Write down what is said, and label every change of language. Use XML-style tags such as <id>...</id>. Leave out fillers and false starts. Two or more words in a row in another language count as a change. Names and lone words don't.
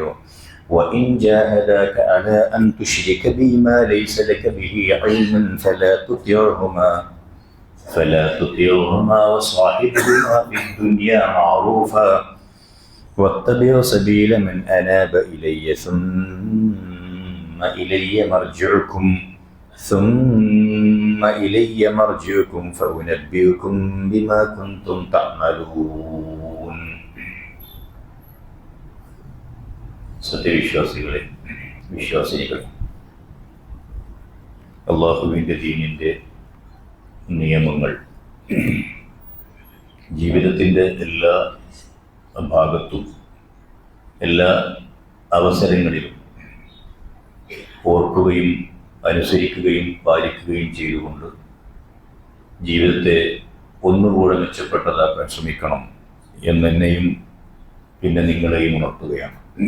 <ar>وإن جاهداك على أن تشرك بي ما ليس لك به علم فلا تطيعهما وصاحبهما في الدنيا معروفا واتبع سبيل من أناب إلي ثم إلي مرجعكم فأنبئكم بما كنتم تعملون.</ar> <ml>സത്യവിശ്വാസികളെ, വിശ്വാസിനികളെ, അള്ളാഹുവിൻ്റെ ദീനിൻ്റെ നിയമങ്ങൾ ജീവിതത്തിൻ്റെ എല്ലാ ഭാഗത്തും എല്ലാ അവസരങ്ങളിലും ഓർക്കുകയും അനുസരിക്കുകയും പാലിക്കുകയും ചെയ്തുകൊണ്ട് ജീവിതത്തെ ഒന്നുകൂടെ മെച്ചപ്പെട്ടതാക്കാൻ ശ്രമിക്കണം എന്നെന്നെയും പിന്നെ നിങ്ങളെയും ഉണർത്തുകയാണ്.</ml>